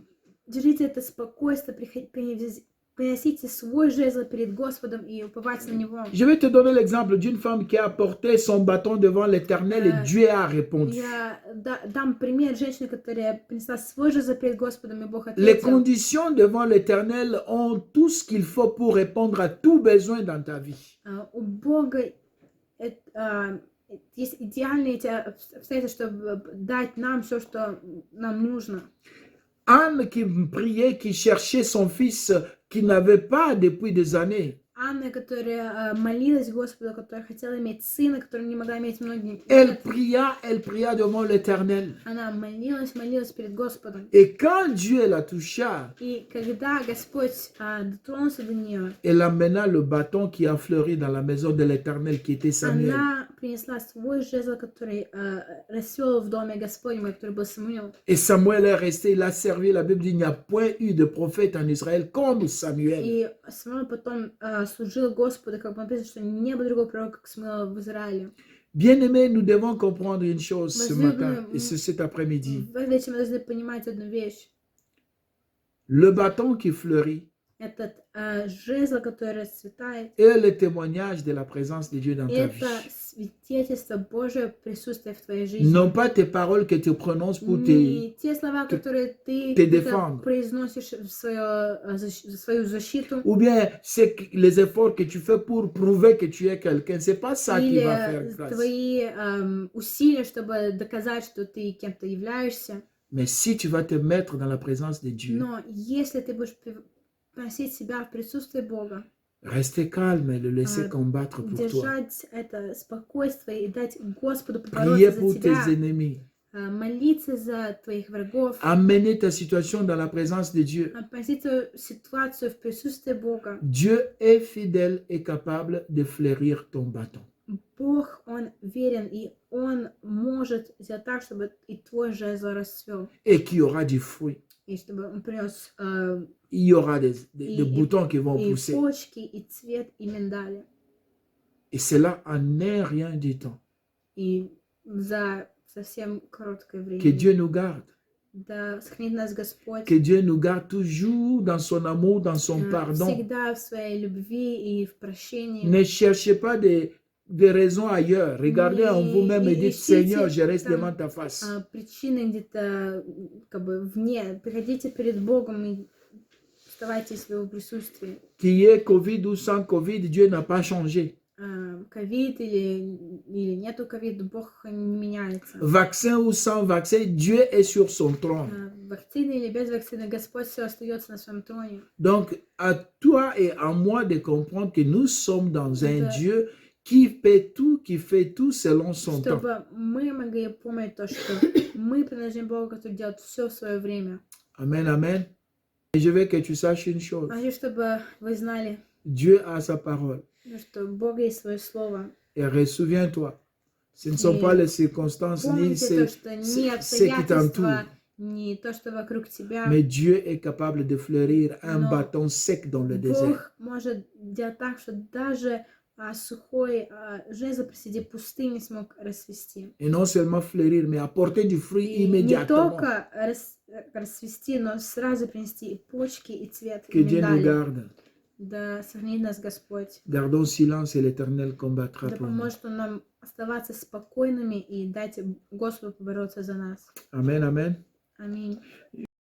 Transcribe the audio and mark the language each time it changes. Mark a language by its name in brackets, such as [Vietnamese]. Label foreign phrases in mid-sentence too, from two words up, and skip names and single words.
[Russian] Держите это спокойствие, приносите свой жезл перед Господом и уповайте на Него. [French] Je vais te donner l'exemple d'une femme qui a porté son bâton devant l'Éternel et Dieu a répondu. [Russian] Я дам пример женщины, которая принесла свой жезл перед Господом, и Бог [French] Les [Russian] ответил. [French] conditions devant l'Éternel ont tout ce qu'il faut pour répondre à tout besoin dans ta vie. [Russian] У Бога есть идеальные эти обстоятельства, чтобы дать нам все, что нам нужно. [French] Anne qui priait, qui cherchait son fils qu'il n'avait pas depuis des années. [Russian] Анна, которая молилась Господу, которая хотела иметь сына, который не могла иметь многие [French] Elle [Russian] лет. [French] pria devant l'Éternel. [Russian] Она молилась перед Господом. [French] Et quand Dieu la toucha, [Russian] И когда Господь дотронулся до нее, [French] elle amena le bâton qui a fleuri dans la maison de l'Éternel qui était Samuel. [Russian] она принесла свой жезл, который расцвел в доме Господнем, который был Самуил. [French] Et Samuel est resté, il a servi. La Bible dit, il n'y a point eu de prophète en Israël comme Samuel. [Russian] И Самуил потом служил Господу, как бы написано, что не было другого пророка, как Самуила в Израиле. [French] Bien-aimés, nous devons comprendre une chose ce matin et cet après-midi. [Russian] В вечер мы должны понимать одну вещь. [French] Le bâton qui fleurit [Russian] Этот жезл, который расцветает, [French] est le témoignage de la présence de Dieu dans ta vie. [Russian] это свидетельство Божьего присутствия в твоей жизни. [French] Non pas tes paroles que tu prononces pour [Russian] Не те слова, которые ты [French] défendre. [Russian] произносишь в свою защиту, [French] ou bien les efforts que tu fais pour prouver que tu es quelqu'un. C'est pas ça qui va faire [Russian] или [French] grâce. [Russian] твои усилия, чтобы доказать, что ты кем-то являешься. [French] Mais si tu vas te mettre dans la présence de Dieu, [Russian] Но если ты будешь приносить себя в присутствие Бога, [French] rester calme et le laisser combattre pour toi. [Russian] держать это спокойствие и дать Господу [French] Prier [Russian] побороться [French] pour [Russian] за [French] tes [Russian] тебя, [French] ennemis. [Russian] молиться за твоих врагов, [French] Amener ta situation dans la présence de Dieu. [Russian] относить свою ситуацию в присутствие Бога. [French] Dieu est fidèle et capable de fleurir ton bâton. [Russian] Бог, Он верен, и Он может сделать так, чтобы и твой жезл расцвел, [French] Et qu'il y aura du fruit. [Russian] и чтобы Он принес [French] Il y aura des boutons qui vont [Russian] и [French] pousser. [Russian] почки, и цвет, и миндали. [French] Et cela en est rien du temps. [Russian] И за совсем короткое время. [French] Que Dieu nous garde. [Russian] Да сохранит нас Господь. [French] Que Dieu nous garde toujours dans son amour, dans son pardon. [Russian] Всегда в своей любви и в прощении. [French] Ne cherchez pas des raisons ailleurs. Regardez en vous-même et dites, Seigneur, je reste devant ta face. [Russian] Причины где-то как бы вне. Приходите перед Богом и оставайтесь в Его присутствии. [French] Qu'il y ait Covid ou sans Covid, Dieu n'a pas changé. [Russian] Ковид или нету ковида, Бог не меняется. [French] Vaccin ou sans vaccin, Dieu est sur son trône. [Russian] Вакцины или без вакцины, Господь все остается на своем троне. [French] Donc, à toi et à moi de comprendre que nous sommes dans un Dieu qui fait tout selon son temps. [Russian] Чтобы мы могли помнить то, что мы принадлежим Богу, который делает все в свое время. [French] Amen, amen. Et je veux que tu saches une chose. [Russian] Хочу, чтобы вы знали, [French] Dieu a sa parole. [Russian] что у Бога есть свое слово. [French] Et ressouviens-toi, ce ne sont pas les circonstances ni [Russian] Помните то, что не [French] ce qui t'entoure. [Russian] обстоятельства, не то, что вокруг тебя. [French] Mais Dieu est capable de fleurir un [Russian] Но [French] bâton sec dans le désert. [Russian] Бог может делать так, что даже сухой жезл посреди пустыни смог расцвести. [French] Et non seulement fleurir, mais apporter du fruit [Russian] И не [French] immédiatement. [Russian] только расцвести, но сразу принести и почки, и цвет, и [French] Que Dieu nous [Russian] миндали. [French] garde. [Russian] Да сохранит нас Господь. [French] Gardons silence et l'Éternel combattra [Russian] Да [French] pour nous. [Russian] поможет Он нам оставаться спокойными и дать Господу побороться за нас. [French] Amen, amen. [Russian] Аминь.